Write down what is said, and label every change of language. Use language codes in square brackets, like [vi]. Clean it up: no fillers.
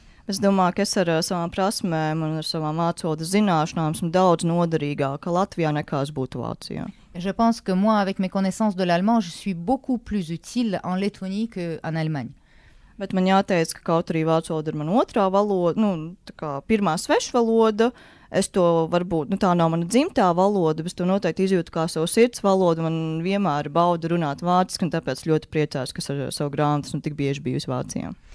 [lv] Es domāju, ka es ar savām prasmēm un ar savām vācu valodas zināšanām esmu daudz noderīgāka Latvijā nekā es būtu Vācijā. [fr] Je pense que moi, avec mes connaissances de l'allemand, je suis beaucoup plus utile en Lettonie qu'en Allemagne. [lv] Bet man jāteic, ka kaut arī vācu valoda ir man otrā valoda, tā kā pirmā svešvaloda, es to varbūt, tā nav mana dzimtā valoda, bet to noteikti izjūtu kā savu sirds valodu, man vienmēr bauda runāt vāciski, un tāpēc ļoti priecājos, ka ar savu grāmatu esmu tik bieži bijusi Vācijā.